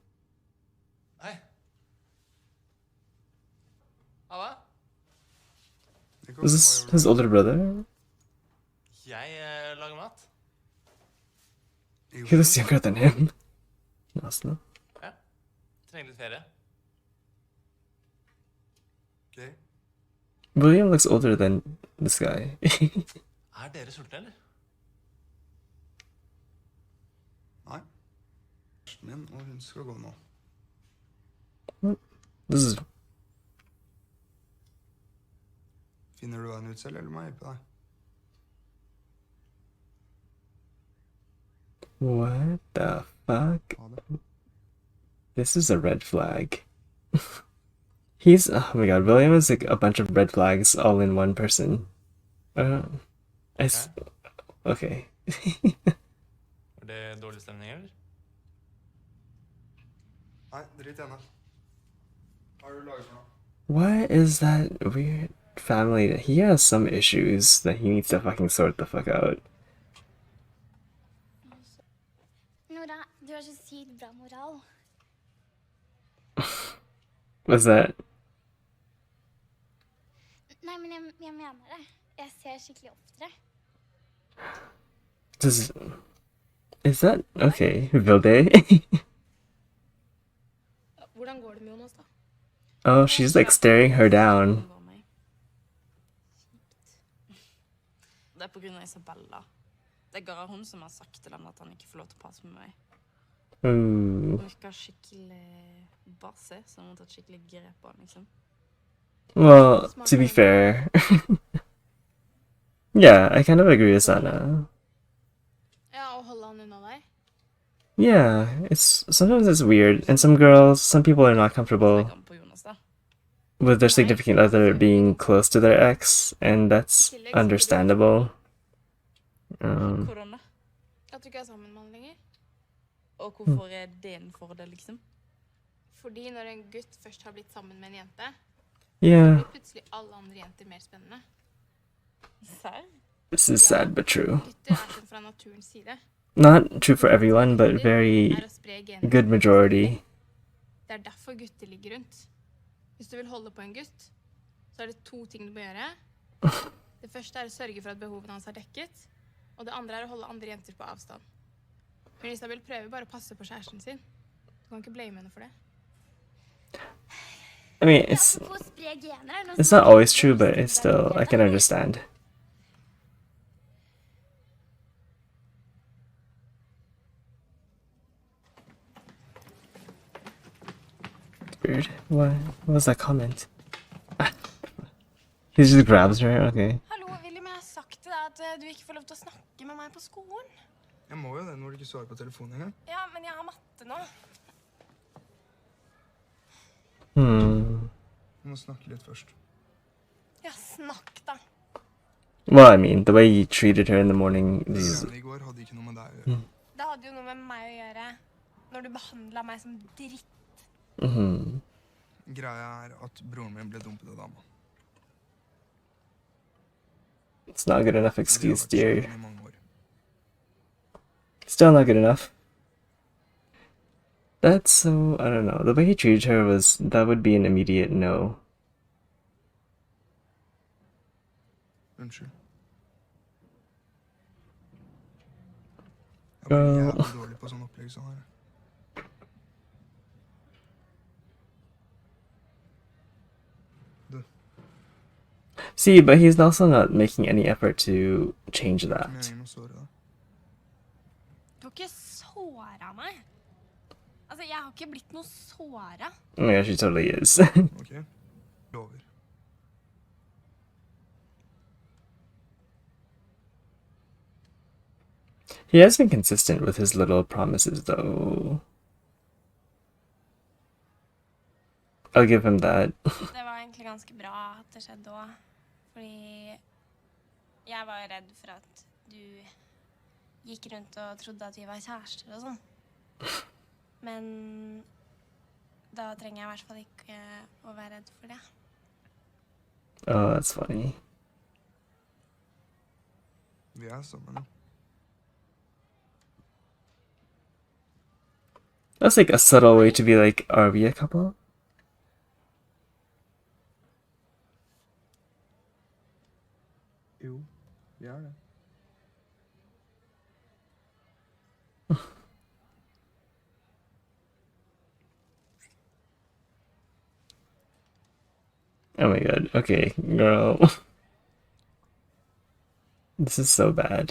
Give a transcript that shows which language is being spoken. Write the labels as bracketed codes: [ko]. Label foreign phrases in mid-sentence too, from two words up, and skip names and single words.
[no] Hei. Halla? [en] Is this his older brother? [no] Jeg lager mat. [en] He looks younger than him. [no] Nesten. Ja. Trenger litt ferie. Ok. [en] William looks older than this guy. [no] Dere sultne, eller? Nei. Kjæresten min, og hun skal gå nå. [en] This is [no] Finner du veien ut selv, eller må jeg hjelpe deg? [en] what the fuck? [no] Ha det. [en] This is a red flag. Oh my god, William is like a bunch of red flags all in one person. Okay. [no] Var det dårlig stemning, eller? Nei, drit i henne. Hva har du laget for noe? [en] What is that weird family? He has some issues that he needs to fucking sort the fuck out. [no] Noora, du har så sykt bra moral. [en] What's that? [no] Nei, men jeg mener det. Jeg ser skikkelig opp til det. [en] Is that okay, Vilde? [no] Hvordan går det med Jonas da? [en] Oh, she's like staring her down. [no] Det er på grunn av Isabella. Det er hun som har sagt til ham at han ikke får lov til å passe med meg. Ooh. Hun virker skikkelig basse, så hun har tatt skikkelig grep på han, liksom. [en] Well, to be fair. Yeah, I kind of agree with Sana. [no] Ja, og holde han unna deg. [en] Yeah, sometimes it's weird, and some people are not comfortable [no] Det kan på Jonas, da. [en] with their significant other being close to their ex, and that's understandable. [no] Hvordan da? At du ikke er sammen med han lenger. Og hvorfor er det en fordel, liksom? Fordi når en gutt først har blitt sammen med en jente, [en] Yeah, [no] blir plutselig alle andre jenter mer spennende. Serr? [en] this is sad but true. [no] Gutter er sånn fra naturens side. [en] Not true for everyone, but very [no] Er å spre gener. [en] good majority. [no] Det er derfor gutter ligger rundt. Hvis du vil holde på en gutt, så er det 2 ting du må gjøre. Det første er å sørge for at behovene hans er dekket, og det andre er å holde andre jenter på avstand. Men Isabel prøver bare å passe på kjæresten sin. Du kan ikke blame henne for det. [en] I mean, it's not always true, but it's still, I can understand. It's weird. What was that comment? He just grabs her, okay. [no] Hallo, William, jeg har sagt til deg at du ikke får lov til å snakke med meg på skolen. Jeg må jo det når du ikke svarer på telefonen engang. Ja, men jeg har matte nå. Vi må snakke litt først. Ja, snakk da. [en] Well, I mean, the way you treated her in the morning is... [no] Det I går hadde ikke noe med deg å gjøre. Det hadde jo noe med meg å gjøre, når du behandlet meg som dritt. Greia at broren min ble dumpet av dama. [en] It's not good enough [no] Og de har [en] excuse, [no] vært [en] dear. [no] sammen I mange år. [en] Still not good enough. That's so, I don't know. The way he treated her that would be an immediate no. [no] Unnskyld. Jeg var Ja. jævlig dårlig på sånn opplegg sånn her. Du, [en] See, but he's also not making any effort to change that. [no] meningen å såre deg. Du har ikke såret meg. Altså, jeg har ikke blitt noe såret. [en] Oh my gosh, he totally is. [no] Ok? Lover. [en] He has been consistent with his little promises, though. I'll give him that. [no] Det var egentlig ganske bra at det skjedde også. Fordi jeg var jo redd for at du gikk rundt og trodde at vi var kjærester og sånn. Men da trenger jeg I hvert fall ikke å være redd for det. [en] Oh, that's funny. [no] Vi sammen, ja. [en] That's like a subtle way to be like, are we a couple? [no] Jo, vi det. [en] Oh my god. Okay, girl. This is so bad.